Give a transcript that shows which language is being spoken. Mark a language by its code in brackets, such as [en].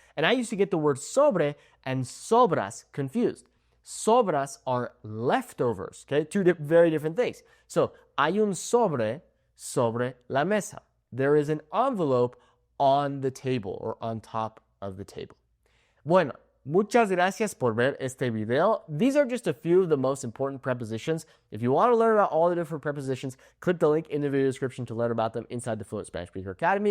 [en] And I used to get the word sobre and sobras confused. Sobras are leftovers, okay? Two very different things. [es] So, hay un sobre la mesa. [en] There is an envelope on the table or on top of the table. [es] Bueno, muchas gracias por ver este video. [en] These are just a few of the most important prepositions. If you want to learn about all the different prepositions, click the link in the video description to learn about them inside the Fluent Spanish Speaker Academy.